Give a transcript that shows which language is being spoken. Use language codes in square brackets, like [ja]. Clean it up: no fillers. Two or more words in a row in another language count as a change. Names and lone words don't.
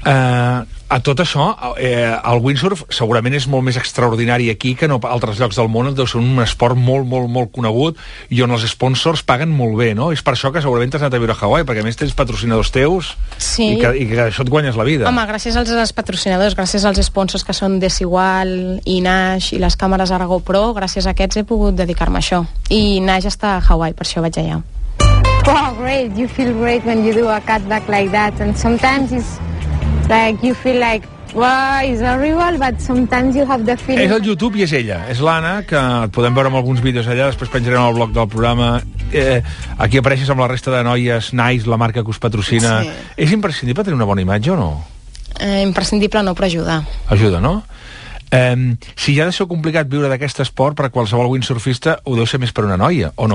[ca] A tot això, el windsurf segurament és molt més extraordinari aquí que no a altres llocs del món, deu ser un esport molt, molt, molt conegut i on els sponsors paguen molt bé, no? És per això que segurament t'has anat a viure a Hawaii, perquè a més tens patrocinadors teus i que això et guanyes la vida. Home, gràcies als patrocinadors, gràcies als sponsors que són Desigual i Nash i les càmeres ara GoPro, gràcies a aquests he pogut dedicar-me a això. I Nash està a Hawaii, per això vaig allà. [en] Wow, great. You feel great when you do a cutback like that, and sometimes it's like you feel like, wow, it's horrible, but sometimes you have the feeling... [ca] És el YouTube i és ella, és l'Anna, que et podem veure amb alguns vídeos allà, després penjarem al blog del programa. Aquí apareixes amb la resta de noies, Nice, la marca que us patrocina. Sí. És imprescindible tenir una bona imatge o no? Imprescindible no, però ajuda. Ajuda, no? Si ja ha de ser complicat viure d'aquest esport, per qualsevol windsurfista ho deu ser més per una noia, o no?